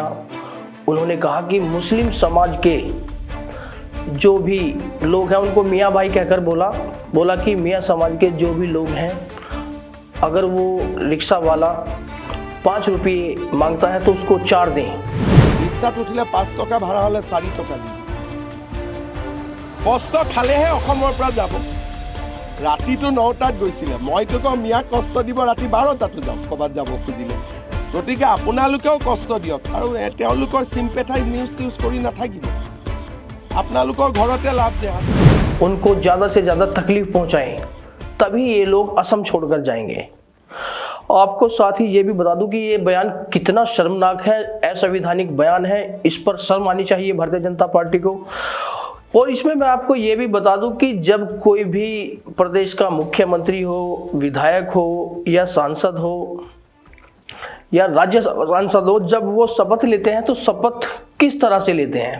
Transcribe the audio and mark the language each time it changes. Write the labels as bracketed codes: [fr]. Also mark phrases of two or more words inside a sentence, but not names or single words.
[hi] उन्होंने कहा कि मुस्लिम समाज के जो भी लोग हैं उनको मियाँ भाई कहकर बोला कि मियाँ समाज के जो भी लोग हैं, अगर वो रिक्शा वाला 5 रुपये मांगता है तो उसको 4 दें। [as] ৰিক্সাত উঠিলে 5 টকা ভাড়া হ'লে 4 টকা দি। কষ্ট খালেহে অসমৰ পৰা যাব। ৰাতিটো 9টাত গৈছিলে, মইতো কওঁ মিয়াক কষ্ট দিব, ৰাতি 12টাতো যাওক ক'বাত যাব খুজিলে। গতিকে আপোনালোকেও কষ্ট দিয়ক আৰু তেওঁলোকৰ [en] sympathize news [as] কৰি নাথাকিব। আপোনালোকৰ ঘৰতে লাভ জেহাদ। [hi] उनको ज़्यादा से ज़्यादा तकलीफ पहुंचाएं, तभी ये लोग असम छोड़कर जाएंगे। आपको साथ ही ये भी बता दूं कि ये बयान कितना शर्मनाक है, असंवैधानिक बयान है। इस पर शर्म आनी चाहिए भारतीय जनता पार्टी को। और इसमें मैं आपको ये भी बता दूं कि जब कोई भी प्रदेश का मुख्यमंत्री हो, विधायक हो या सांसद हो या राज्य सांसद हो, जब वो शपथ लेते हैं तो शपथ किस तरह से लेते हैं।